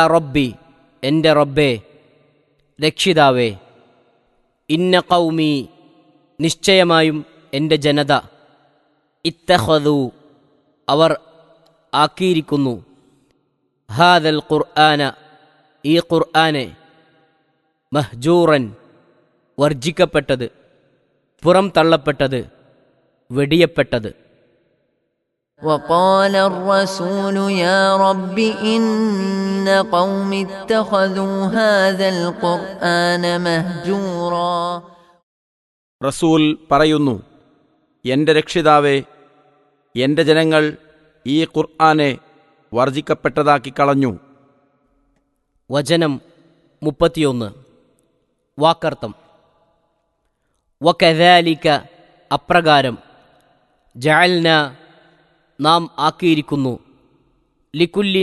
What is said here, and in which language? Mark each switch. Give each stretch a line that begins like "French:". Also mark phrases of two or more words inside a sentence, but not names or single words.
Malayalam: റബ്ബി, എൻ്റെ റബ്ബേ, രക്ഷിതാവേ,
Arabic: إن قومي,
Malayalam: നിശ്ചയമായും എൻ്റെ ജനത, ഇത്തഖദു, അവർ ആക്കിയിരിക്കുന്നു,
Arabic: هذا القرآن,
Malayalam: ഈ ഖുർആനെ, മഹ്ജൂറൻ, വർജിക്കപ്പെട്ടത്, പുറം തള്ളപ്പെട്ടത്, വെടിയപ്പെട്ടത്.
Arabic: وقال الرسول يا رب إن قوم اتخذوا هذا القرآن مهجورا.
Malayalam: റസൂൽ പറയുന്നു, എൻ്റെ രക്ഷിതാവേ, എൻ്റെ ജനങ്ങൾ ഈ ഖുർആനെ വർജിക്കപ്പെട്ടതാക്കി കളഞ്ഞു. വചനം 31. വാക്കർത്ഥം. വകദാലിക, അപ്രകാരം, ജഅൽന, നാം ആക്കിയിരിക്കുന്നു, ലികുല്ലി